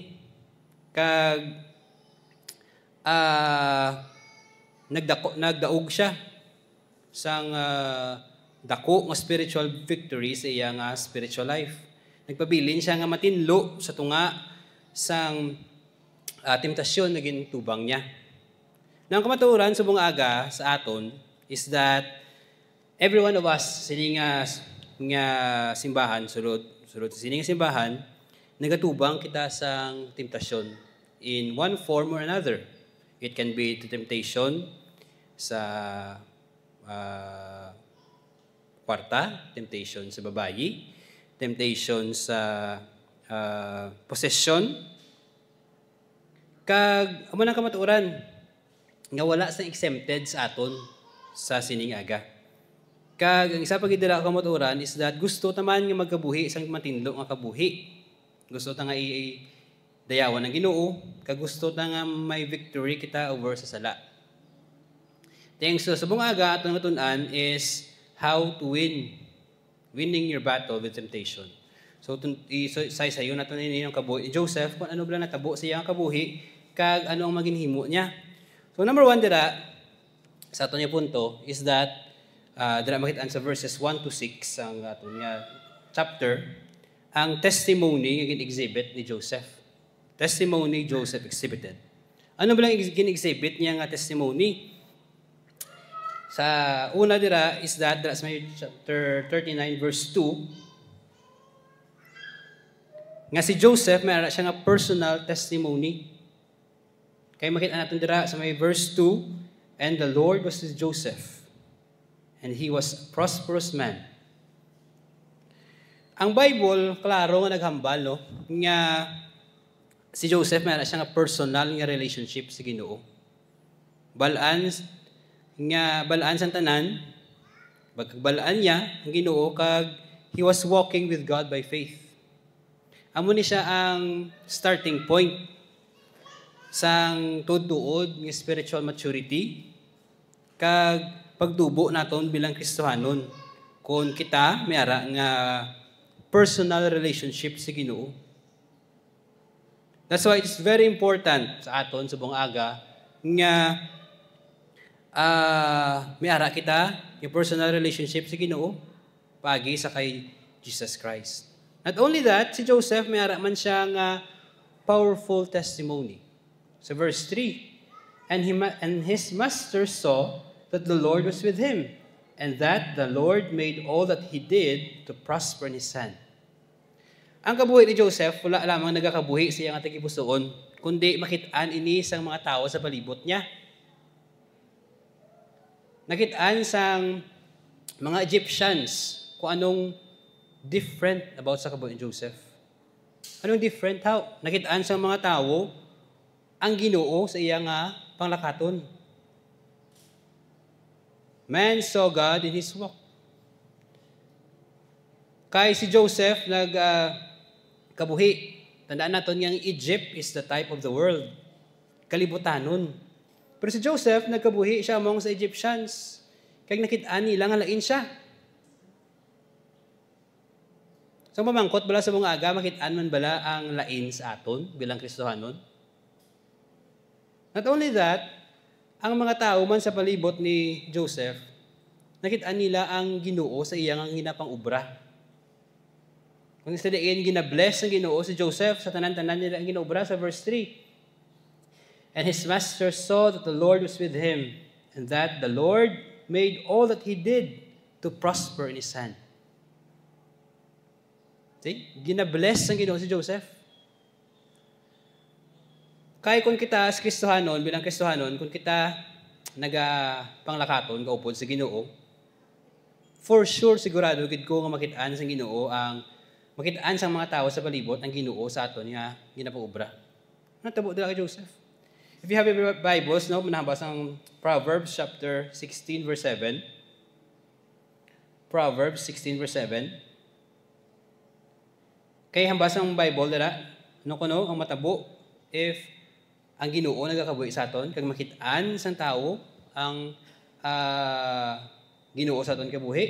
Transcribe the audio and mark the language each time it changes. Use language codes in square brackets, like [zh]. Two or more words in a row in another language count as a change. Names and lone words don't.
[hil] Kag nagdaog siya sang dako nga [en] spiritual victory [hil] sa iyang [en] spiritual life. [hil] Nagpabilin siya nga matinlo sa tunga sang temptasyon na gintubang niya. Nang kamaturan sa buong aga sa aton [en] is that every one of us [hil] sining nga simbahan, sulod sa sining simbahan, nagatubang kita sang temptasyon [en] in one form or another. It can be the temptation [hil] sa kwarta, [en] temptation [hil] sa babayi, [en] temptation sa possession. [hil] Kag amo nang kamaturan nga wala sa exempted sa aton sa sining aga. Kag ang isa pa gid dala kamaturan [en] is that [hil] gusto taman nga magkabuhi isang matinlo nga kabuhi. Gusto ta nga dayawan ng Ginoo, kag gusto ta nga may victory kita over sa sala. [en] Thanks so [hil] sa buong aga atong natun-an [en] is how to winning your battle with temptation. [hil] So sayo naton ini yung kabuhi ni Joseph kung ano bala natabo sa iyang kabuhi kag ano ang maginhimo niya. So number 1 dira sa aton nga punto [en] is that [hil] dira makita sa verses 1 to 6 ang aton nga chapter ang testimony nga gin-exhibit ni Joseph. [en] Testimony Joseph exhibited. [hil] Ano ba lang gin-exhibit niya nga testimony? Sa una dira [en] is that [hil] dira sa chapter 39 verse 2 nga si Joseph may ara siya nga [en] personal testimony. [hil] Kaya makita natin dira sa may verse 2, [en] and the Lord was with Joseph, and he was a prosperous man. [hil] Ang Bible, klaro nga naghambal, no? Nga si Joseph may siya nga personal nga relationship sa Ginoo. Balaan sang tanan, balaan niya ang Ginoo kag [en] he was walking with God by faith. [hil] Amo ni siya ang [en] starting point [hil] sang tuod-tuod nga [en] spiritual maturity [hil] kag pagtubo naton bilang Kristohanon kung kita mayara nga [en] personal relationship [hil] sa Ginoo. [en] That's why it's very important [hil] sa aton sa buong aga nga mayara kita yung [en] personal relationship [hil] sa Ginoo pagi sa kay Jesus Christ. [en] Not only that, [hil] si Joseph mayara man siya nga [en] powerful testimony. So verse 3, and his master saw that the Lord was with him, and that the Lord made all that he did to prosper in his hand. [hil] Ang kabuhi ni Joseph, wala lamang nagakabuhi sa iyang tagipusoon, kundi makitaan ini sang mga tao sa palibot niya. Nakitaan sang mga Egyptians kung anong [en] different about [hil] sa kabuhi ni Joseph. [en] Anong different? How? [hil] Nakitaan sang mga tao ang Ginoo sa iyang panglakaton. [en] Man saw God in his walk. [hil] Kay si Joseph kabuhi. Tandaan natin nga Egypt [en] is the type of the world. [hil] Kalibutanon. Pero si Joseph nagkabuhi siya among sa Egyptians. Kaya nakitaan nila nga lain siya. So mamangkot bala sa mga aga, makitaan man bala ang lain sa aton bilang Kristohanon? [en] Not only that, [hil] ang mga tao man sa palibot ni Joseph, nakitaan nila ang Ginoo sa iyang ginapang ubra. Kung isa diin gina-bless ng Ginoo si Joseph sa tanan-tanan nila ang ginobra sa verse 3. [en] And his master saw that the Lord was with him, and that the Lord made all that he did to prosper in his hand. See? [hil] Gina-bless ng Ginoo si Joseph. Kaya kung kita sa Kristohanon, bilang Kristohanon, kung kita panglakaton, kaupod sa Ginoo, [en] for sure [hil] sigurado gid ko nga makitaan sang Ginoo ang makitaan sang mga tawo sa palibot ang Ginoo sa aton nga ginapaobra. Natabo dira kay Joseph. [en] If you have your Bibles, [hil] no, manahambas ang Proverbs chapter 16 verse 7. Proverbs 16 verse 7. Kay hambas ang Bible dira, no kuno ang matabo if ang Ginoo nagakabuhi sa aton kag makitaan sang tawo ang Ginoo sa aton kabuhi.